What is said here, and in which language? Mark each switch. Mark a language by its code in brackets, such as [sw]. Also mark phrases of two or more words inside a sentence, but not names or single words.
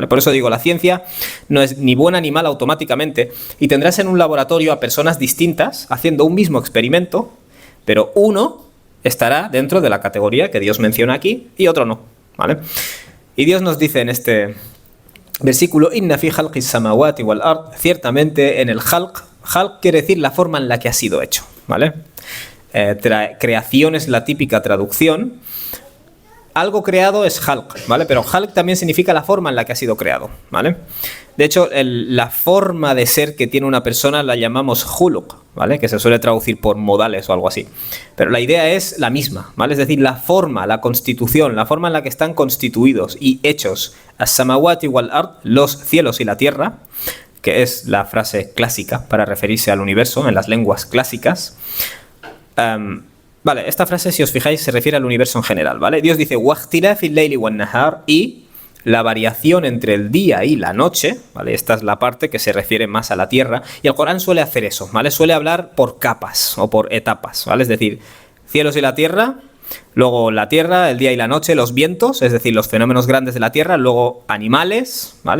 [es] Por eso digo, la ciencia no es ni buena ni mala automáticamente, y tendrás en un laboratorio a personas distintas haciendo un mismo experimento, pero uno estará dentro de la categoría que Dios menciona aquí y otro no, ¿vale? Y Dios nos dice en este versículo: [ar] إن في خلق السماوات والأرض, [es] ciertamente en el khalq quiere decir la forma en la que ha sido hecho, ¿vale? Creación es la típica traducción. Algo creado es Halq, ¿vale? Pero Halq también significa la forma en la que ha sido creado, ¿vale? De hecho, la forma de ser que tiene una persona la llamamos Khuluq, ¿vale? Que se suele traducir por modales o algo así. Pero la idea es la misma, ¿vale? Es decir, la forma, la constitución, la forma en la que están constituidos y hechos [ar] السماوات والأرض, [es] los cielos y la tierra, que es la frase clásica para referirse al universo en las lenguas clásicas. Vale, esta frase, si os fijáis, se refiere al universo en general, ¿vale? Dios dice [ar] واختلاف الليل والنهار, [es] y la variación entre el día y la noche, ¿vale? Esta es la parte que se refiere más a la tierra, y el Corán suele hacer eso, ¿vale? Suele hablar por capas o por etapas, ¿vale? Es decir, cielos y la tierra, luego la tierra, el día y la noche, los vientos, es decir, los fenómenos grandes de la tierra, luego animales, ¿vale?